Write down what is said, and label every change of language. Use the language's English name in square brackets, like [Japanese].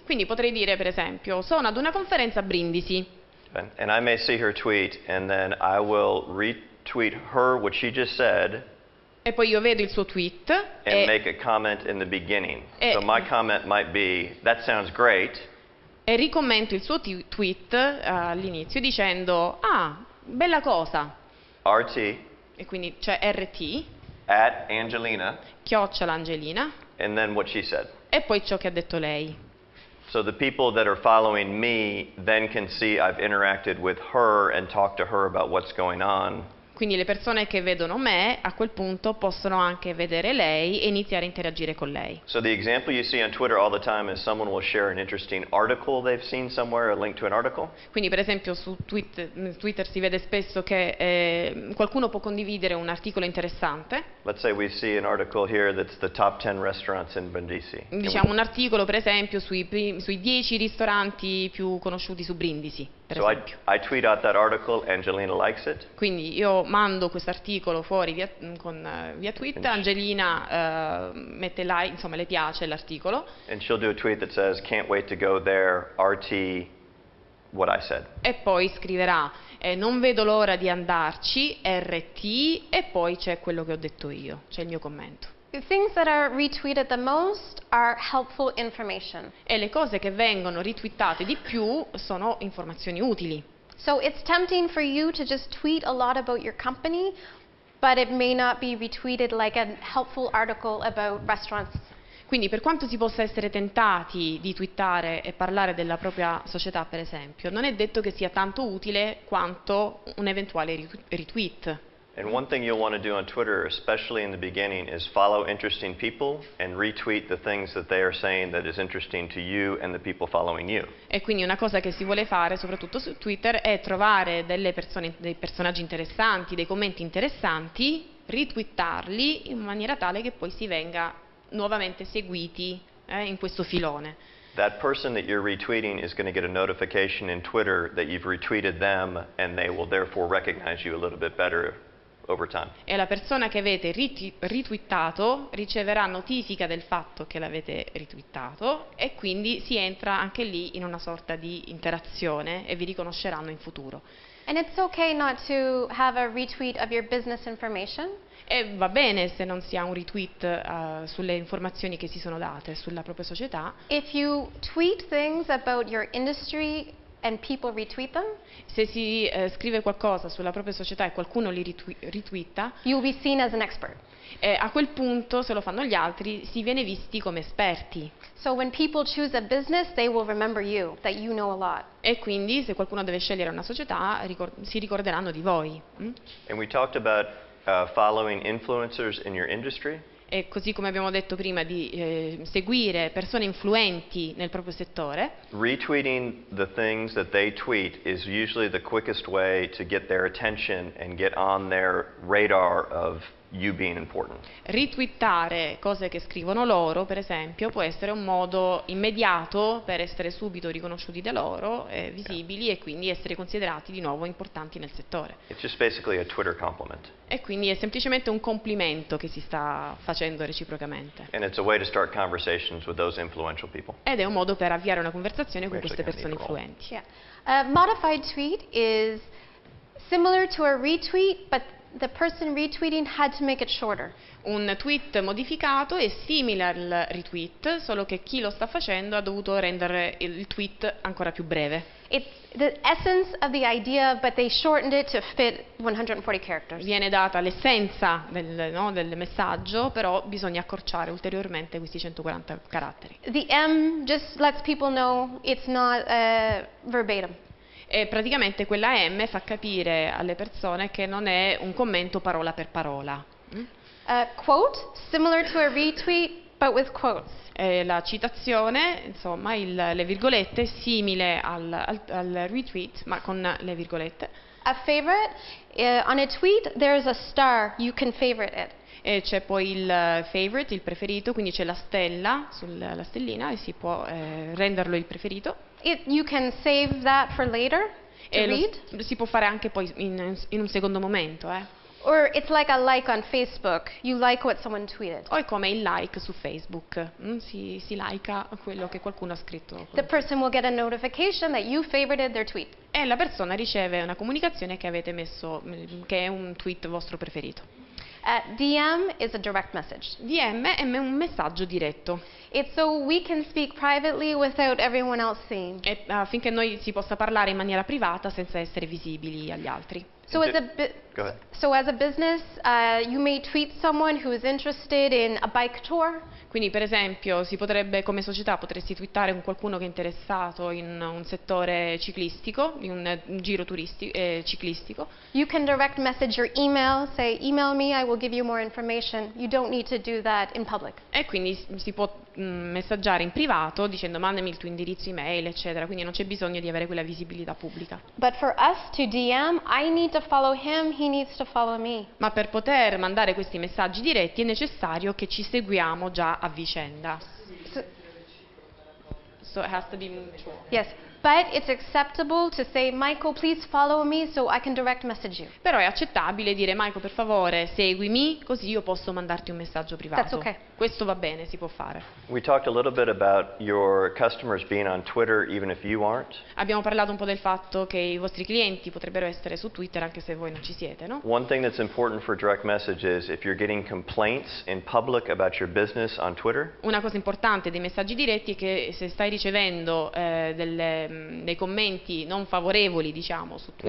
[Italian] Quindi potrei dire per esempio, sono ad una conferenza a Brindisi [English] And I may see her tweet and then I will retweet her what she just said [Italian] e poi io vedo il suo tweet [English] and make a comment in the beginning. So my comment might be, that sounds great. [Italian] e ricommento il suo tweet all'inizio dicendo, ah, bella cosa. [English] RT [Italian] E quindi c'è RT, [English] at Angelina [Italian] chiocciola Angelina, [English] and then what she said. [Italian] e poi ciò che ha detto lei. [English] So the people that are following me then can see I've interacted with her and talked to her about what's going on. [Italian] Quindi le persone che vedono me a quel punto possono anche vedere lei e iniziare a interagire con lei. [English] So the example you see on Twitter all the time is someone will share an interesting article they've seen somewhere, a link to an article. [Italian] Quindi per esempio su Twitter si vede spesso che qualcuno può condividere un articolo interessante. [English] Let's say we see an article here that's the top 10 restaurants in Brindisi. [Italian] Diciamo un articolo per esempio sui 10 ristoranti più conosciuti su Brindisi. per [English] So [Italian] esempio. [English] I tweet out that article, Ayngelina likes it, [Italian] Quindi io mando questo articolo fuori via tweet, Ayngelina mette like, insomma le piace l'articolo [English] and she'll do a tweet that says, "Can't wait to go there, RT what I said." [Italian] e poi scriverà non vedo l'ora di andarci, RT, e poi c'è quello che ho detto io, c'è il mio commento. [English] The things that are retweeted the most are helpful information. [Italian] E le cose che vengono ritwittate di più sono informazioni utili. [English] So it's tempting for you to just tweet a lot about your company, but it may not be retweeted like a helpful article about restaurants. [Italian] Quindi per quanto si possa essere tentati di twittare e parlare della propria società, per esempio, non è detto che sia tanto utile quanto un eventuale retweet. [English] And one thing you'll want to do on Twitter, especially in the beginning, is follow interesting people and retweet the things that they are saying that is interesting to you and the people following you. [Italian] E quindi una cosa che si vuole fare, soprattutto su Twitter, è trovare delle persone, dei personaggi interessanti, dei commenti interessanti, retweetarli in maniera tale che poi si venga nuovamente seguiti in questo filone. [English] That person that you're retweeting is going to get a notification in Twitter that you've retweeted them, and they will therefore recognize you a little bit better over time. [Italian] E la persona che avete retweetato riceverà notifica del fatto che l'avete retweetato e quindi si entra anche lì in una sorta di interazione e vi riconosceranno in futuro. [English] And it's okay not to have a retweet of your business information. [Italian] E va bene se non si ha un retweet sulle informazioni che si sono date sulla propria società. [English] If you tweet things about your industry and people retweet them, [Italian] Se si scrive qualcosa sulla propria società e qualcuno li retweeta, [English] you'll be seen as an expert. [Italian] a quel punto, se lo fanno gli altri, si viene visti come esperti. [English] So when people choose a business, they will remember you, that you know a lot. [Italian] E quindi se qualcuno deve scegliere una società, si ricorderanno di voi. [English] And we talked about following influencers in your industry. [Italian] E così come abbiamo detto prima di seguire persone influenti nel proprio settore, [English] Retweeting the things that they tweet is usually the quickest way to get their attention and get on their radar of you being important. [Italian] retweetare cose che scrivono loro, per esempio, può essere un modo immediato per essere subito riconosciuti da loro, visibili e quindi essere considerati di nuovo importanti nel settore. [English] It's just basically a Twitter compliment. [Italian] E quindi è semplicemente un complimento che si sta facendo reciprocamente. [English] And it's a way to start conversations with those influential people. [Italian] Ed è un modo per avviare una conversazione con [English] Actually [Italian] queste [English] kinda [Italian] persone [English] neat [Italian] influenti. [English] Yeah. A modified tweet is similar to a retweet, but the person retweeting had to make it shorter. [Italian] Un tweet modificato è simile al retweet, solo che chi lo sta facendo ha dovuto rendere il tweet ancora più breve. [English] It's the essence of the idea, but they shortened it to fit 140 characters. [Italian] Viene data l'essenza del messaggio, però bisogna accorciare ulteriormente questi 140 caratteri. [English] The M just lets people know it's not verbatim. [Italian] E praticamente quella M fa capire alle persone che non è un commento parola per parola. [English] Quote, similar to a retweet, but with quotes. [Italian] La citazione, insomma, le virgolette, simile al retweet, ma con le virgolette. [English] A favorite, on a tweet there's a star, you can favorite it. [Italian] E c'è poi il favorite, il preferito, quindi c'è la stella sulla stellina e si può renderlo il preferito. [English] You can save that for later to [Italian] E [English] read. [Italian] si può fare anche poi in un secondo momento. [English] Or it's like a like on Facebook. You like what someone tweeted. [Italian] O è come il like su Facebook, si likea quello che qualcuno ha scritto. [English] The person will get a notification that you favorited their tweet. [Italian] E la persona riceve una comunicazione che avete messo, che è un tweet vostro preferito. [English] DM is a direct message. [Italian] DM è un messaggio diretto. [English] It's so we can speak privately without everyone else seeing. [Italian] E affinché noi si possa parlare in maniera privata senza essere visibili agli altri. [English] So as Go ahead. a business, you may tweet someone who is interested in a bike tour. [Italian] Quindi per esempio come società potresti twittare con qualcuno che è interessato in un settore ciclistico, in un giro ciclistico. [English] You can direct message your email, say email me, I will give you more information. You don't need to do that in public. [Italian] E quindi si può messaggiare in privato dicendo mandami il tuo indirizzo email, eccetera, quindi non c'è bisogno di avere quella visibilità pubblica. [English] But for us to DM, I need to follow him, he needs to follow me. [Italian] Ma per poter mandare questi messaggi diretti è necessario che ci seguiamo già a vicenda. [English] so it has to be mutual. Yes, but it's acceptable to say, Michael, please follow me so I can direct message you. [Italian] Però è accettabile dire Michael per favore seguimi così io posso mandarti un messaggio privato. [English] That's okay. [Italian] Questo va bene, si può fare. [English] We talked a little bit about your customers being on Twitter even if you aren't. [Italian] Abbiamo parlato un po' del fatto che i vostri clienti potrebbero essere su Twitter anche se voi non ci siete, no? [English] One thing that's important for direct message is if you're getting complaints in public about your business on Twitter. [Italian] Una cosa importante dei messaggi diretti è che se stai ricevendo dei commenti non favorevoli, diciamo, su Twitter.